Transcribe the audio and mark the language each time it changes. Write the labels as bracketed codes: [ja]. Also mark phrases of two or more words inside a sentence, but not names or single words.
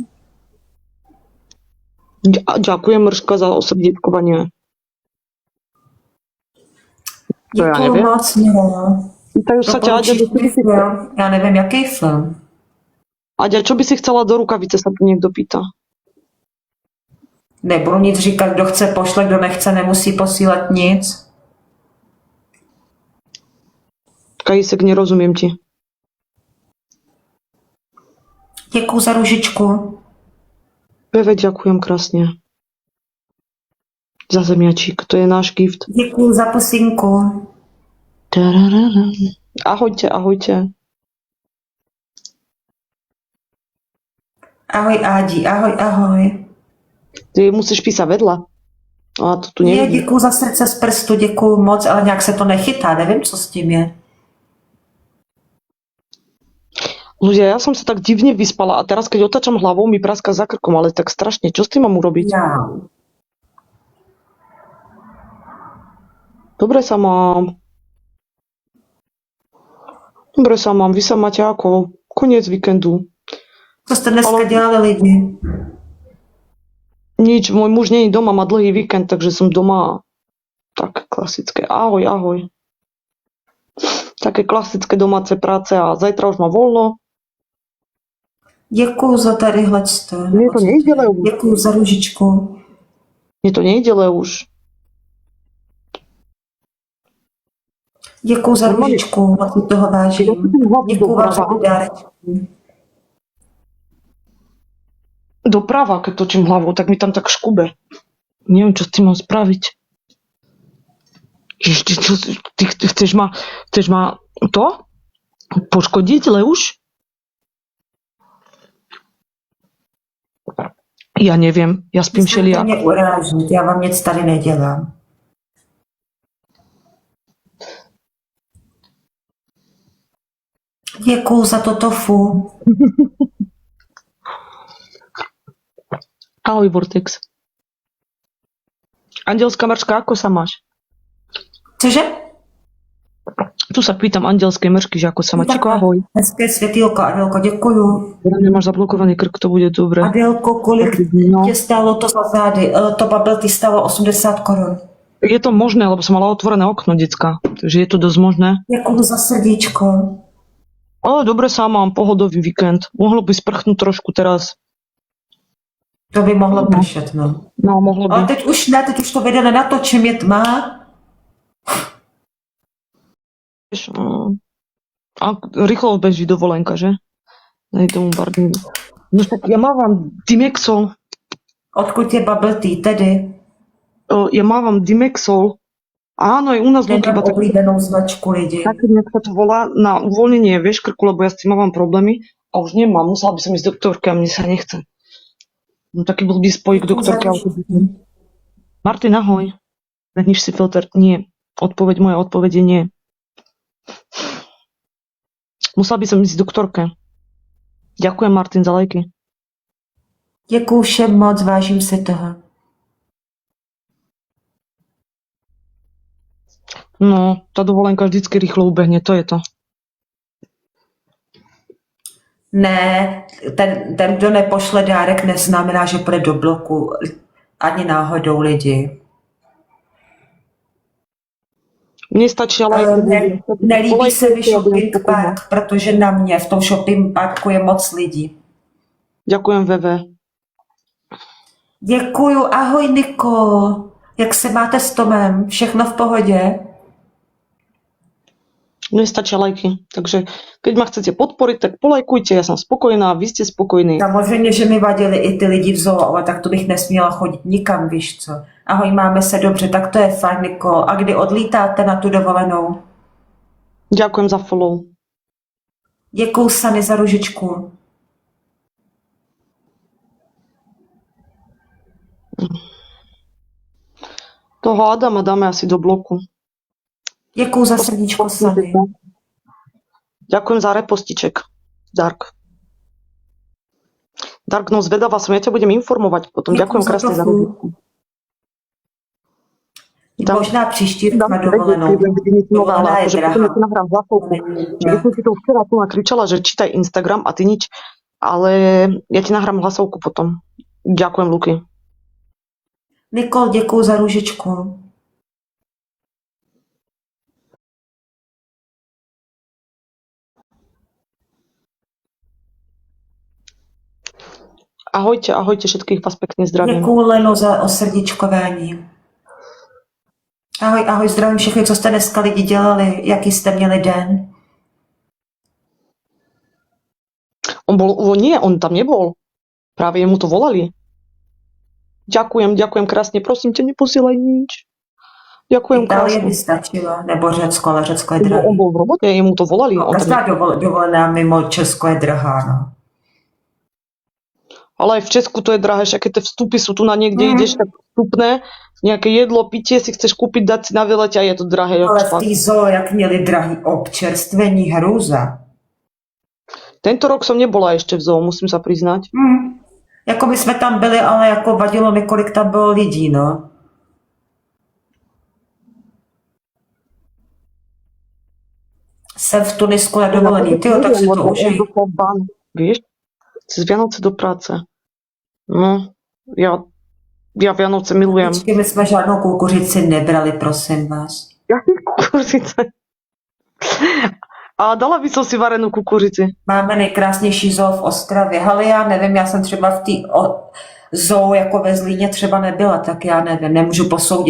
[sk] Ďakujem, mrška, za osrdieťkovanie. To ja [cs] Děkuju [sk] neviem. [cs] moc, Miro. [sk] Pýtajú sa ťa, Aďa, [cs] Já nevím, jaký film. [sk] Aďa, čo by si chcela do rukavice, sa tu niekto pýta. [cs] Nebudu nic říkat, kdo chce pošle, kdo nechce, nemusí posílat nic. [sk] Kajisek, nerozumiem ti. [cs] Děkuju za ružičku. [sk] Veve, ďakujem krásne. Za zemiačík, to je náš gift. [cs] Děkuju za pusinku. [sk] Ahojte, ahojte. Ahoj, Ádi, ahoj, ahoj. Ty musíš písať vedľa. A to tu Je, nevidí. [cs] děkuju za srdce z prstu, děkuju moc, ale nějak se to nechytá, nevím, co s tím je. [sk] Ľudia, ja som sa tak divne vyspala a teraz, keď otáčam hlavou, mi praska za krkom, ale tak strašne. Čo s tým mám urobiť? [cs] Já. [sk] Dobre sa mám. Dobre sa mám. Vy sa máte ako? Koniec víkendu. [cs] Co jste dneska Ale- dělali lidi? [sk] Nič, môj muž nie je doma, má dlhý víkend, takže som doma. Tak klasické. Ahoj, ahoj. Také klasické domáce práce a zajtra už má voľno. [cs] Děkuju za tadyhle to. [sk] Mne to nejdele už. [cs] Děkuju za ružičku. [sk] Mne to nejdele už. [cs] Děkuju za Normálně. růžičku, moc si toho vážím. Děkuju vám za dárečky. [sk] Doprava, keď točím hlavou, tak mi tam tak škube. Neviem, čo s tým mám spraviť. Ešte, čo, ty chceš ma to? Poškodiť, Leuš? Ja neviem, ja spím [cs] Musíte [sk] všelijak. [cs] mě urážet, já vám nic tady nedělám. Děkuju za to tofu. Ahoj, Vortex. [sk] Andelská mrčka, ako sa máš? [cs] Cože? [sk] Tu sa pýtam andelskej mrčky, že ako sa má. Čiko, ahoj. [cs] Hezké světýlko, Adelko, děkuju. [sk] Teda nemáš zablokovaný krk, to bude dobré. [cs] Adelko, kolik No. tě stálo to za zády? To bubble tea stálo 80 korun. [sk] Je to možné, lebo som mala otvorené okno, decka. Takže je to dosť možné. [cs] Děkuju za srdíčko. [sk] Ale dobre sa mám, pohodový víkend. Mohlo by sprchnúť trošku teraz. [cs] To by mohlo pršet, no. [sk] No, mohlo by. [cs] Ale teď už ne, teď už to video nenatočím, je tma. [sk] A rýchlo beží dovolenka, že? Nej tomu barní. No tak ja mávam Dimexol. [cs] Odkud je bubble tea, tedy? [sk] Ja mávam Dimexol. Áno, aj u nás ľudí iba [cs] Nemám oblíbenou značku lidi. [sk] tak, nejak sa to volá na uvoľnenie, vieš, krku, lebo ja s tým mám problémy a už nemám. Musela by som ísť doktorke a mne sa nechce. No taký blbý spoj k doktorke. Martin, ahoj. Zahníš si filter? Nie. Moja odpoveď je nie. Musela by som ísť doktorke. Ďakujem, Martin, za lajky. [cs] Děkuju všem moc, vážím si toho. [sk] No, tá dovolenka vždycky rýchlo ubehne, to je to. [cs] Ne, ten, kdo nepošle dárek, neznamená, že půjde do bloku. Ani náhodou lidi. [sk] Mne stačí ale... [cs] Nelíbí se mi [en] shopping park, [cs] protože na mě v tom [en] shopping parku [cs] je moc lidí. [sk] Ďakujem, Veve. [cs] Děkuju, ahoj Niko. Jak se máte s Tomem? Všechno v pohodě? [sk] Mne stačia lajky, takže keď ma chcete podporiť, tak polajkujte, ja som spokojná, vy ste spokojní. [cs] Samozřejmě, že mi vadili i ty lidi v zoo, ale tak to bych nesměla chodit nikam, víš co. Ahoj, máme se dobře, tak to je fajn, Niko. A kdy odlítáte na tu dovolenou? [sk] Ďakujem za follow. [cs] Děkuju Sany za ružičku. Toho Adama dáme asi do bloku. Děkuju za srdíčko Sany. [sk] Ďakujem za repostiček. Dark. Dark, no zvedavá som, ja ťa budem informovať potom. Ďakujem krásne za ružičku. [cs] Možná příští rok na dovolenou. Dovolená je drahá. [sk] Potom ja ti nahrám hlasovku. Ja som si to včera tu nakričala, že čítaj Instagram a ty nič, ale ja ti nahrám hlasovku potom. Ďakujem, Luky. [cs] Nikol, děkuju za růžičku. [sk] Ahojte, ahojte, všetkých vás pekne zdravím. [cs] Děkuju Leno za osrdíčkování. Ahoj, ahoj, zdravím všechny, co jste dneska lidi dělali, jaký jste měli den. [sk] On tam nebol. Práve jemu to volali. Ďakujem krásne, prosím ťa, neposielaj nič. Ďakujem [cs] Itálie [sk] krásne. [cs] by stačilo, nebo Řecko, ale Řecko je drahé. [sk] On bol v robote, jemu to volali. No, On tam [cs] každá dovolená mimo Česko je drahá, no. [sk] Ale aj v Česku to je drahé, však keď tie vstupy sú tu na niekde, ideš tak vstupné, nejaké jedlo, pitie si chceš kúpiť, dať si na výlete a je to drahé. [cs] Ale v té zoo, jak měli drahý občerstvení, hrůza. [sk] Tento rok som nebola ešte v zoo, musím sa priznať. [cs] Jako my jsme tam byli, ale jako vadilo mi, kolik tam bylo lidí, no. Jsem v Tunisku na dovolený, tyjo, tak si to užij. [sk] Vieš, cez Vianoce do práce. No, ja Vianoce milujem. [cs] Počkej, my jsme žádnou kukuřici nebrali, prosím vás. Jaký kukuřice? [sk] A dala by som si varenú kukurici. [cs] Máme nejkrásnější zoo v Ostravě. Ale já nevím, já jsem třeba v té zoo jako ve Zlíně třeba nebyla, tak já nevím, nemůžu posoudit.